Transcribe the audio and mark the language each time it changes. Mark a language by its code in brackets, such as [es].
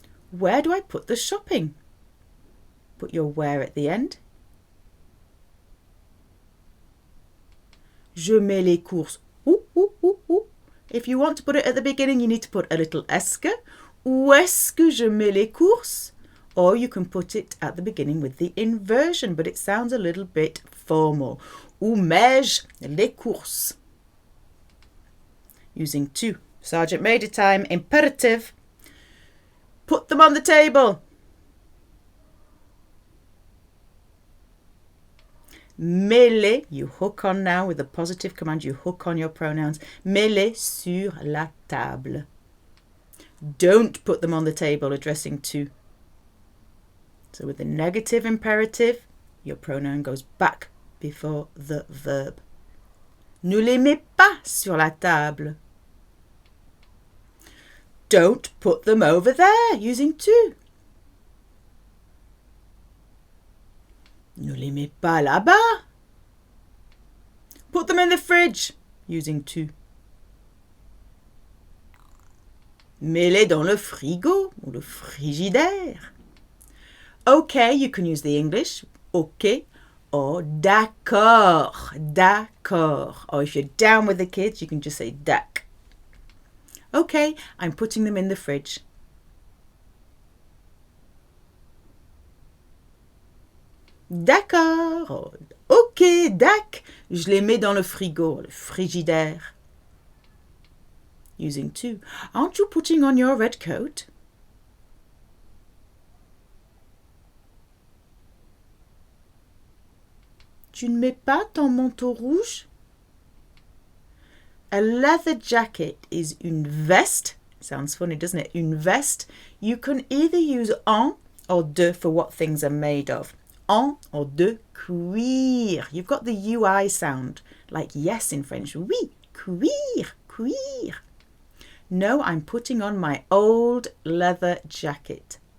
[en] Where do I put the shopping? Put your where at the end. [fr] Je mets les courses. Où. [en] If you want to put it at the beginning, you need to put a little est-ce que. [fr] Où est-ce que je mets les courses? [en] Or you can put it at the beginning with the inversion, but it sounds a little bit formal. [fr] Où mets-je les courses? [en] Using to. Sergeant Major time, imperative. Put them on the table. [fr] Mets-les, [en] you hook on now with the positive command, you hook on your pronouns. [fr] Mets-les sur la table. [en] Don't put them on the table, addressing to. So with the negative imperative, your pronoun goes back before the verb. [fr] Ne les mets pas sur la table. [en] Don't put them over there, using to. [fr] Ne les mets pas là-bas. [en] Put them in the fridge, using to. [fr] Mets-les dans le frigo ou le frigidaire. [en] Okay, you can use the English, okay, or d'accord, d'accord. Or if you're down with the kids, you can just say dac. Okay, I'm putting them in the fridge. [fr] D'accord, or ok, dac, je les mets dans le frigo, le frigidaire. [en] Using to. Aren't you putting on your red coat? [fr] Tu ne mets pas ton manteau rouge? [en] A leather jacket is une veste. Sounds funny, doesn't it? Une veste. You can either use en or de for what things are made of. En or de cuir. You've got the UI sound, like yes in French. [fr] Oui, cuir, cuir. [en] No, I'm putting on my old leather jacket.